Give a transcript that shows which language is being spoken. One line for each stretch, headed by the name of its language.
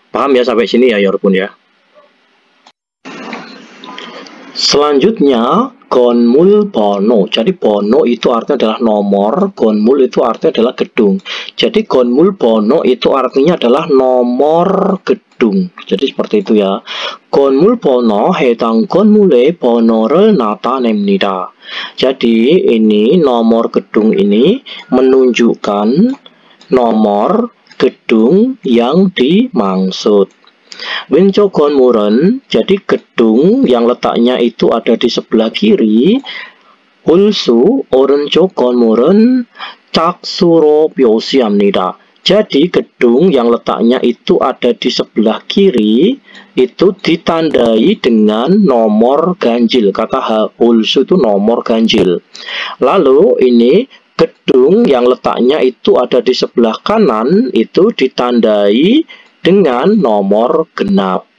Indonesian: Paham ya sampai sini ya Yorpun ya. Selanjutnya gonmul bono. Jadi bono itu artinya adalah nomor, gonmul itu artinya adalah gedung. Jadi gonmul bono itu artinya adalah nomor gedung. Jadi seperti itu ya.
Korean: gonmul bono 해당 건물의 번호를 나타냅니다.
Indonesian: Jadi ini nomor gedung ini menunjukkan nomor gedung yang dimaksud.
Korean: 왼쪽 건물은,
Indonesian: jadi gedung yang letaknya itu ada di sebelah kiri.
Korean: 홀수 오른쪽 건물은 짝수로 표시합니다.
Indonesian: Jadi gedung yang letaknya itu ada di sebelah kiri itu ditandai dengan nomor ganjil. Kata 홀수 itu nomor ganjil. Lalu ini gedung yang letaknya itu ada di sebelah kanan itu ditandai dengan nomor genap.